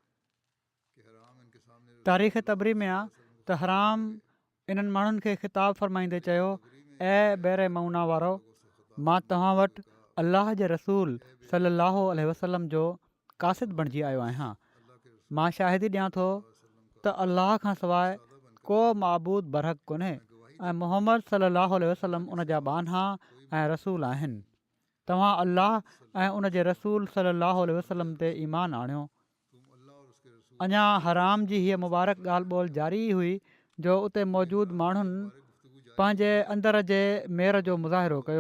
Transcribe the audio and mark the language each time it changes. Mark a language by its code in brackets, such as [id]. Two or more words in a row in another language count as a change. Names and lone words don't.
[sd] तारीख़ तबरी में आहे त हराम इन्हनि माण्हुनि खे ख़िताब फ़रमाईंदे चयो, ऐं बेरे मऊना वारो, मां तव्हां वटि अलाह जे रसूल [ar] صلى الله عليه وسلم [sd] जो कासिद बणिजी आयो आहियां। मां शाहिदी ॾियां थो त अलाह खां सवाइ को माबूद बरहक़ कोन्हे ऐं मुहम्मद [ar] صلى الله عليه وسلم [sd] उन जा बाना ऐं रसूल आहिनि। तव्हां अलाह ऐं उन जे रसूल [ar] صلى الله عليه وسلم [sd] ते ईमान आणियो। अञा हराम जी हीअ मुबारक ॻाल्हि ॿोल जारी ई हुई जो उते मौजूदु माण्हुनि पंहिंजे अंदर जे मेर जो मुज़ाहिरो कयो।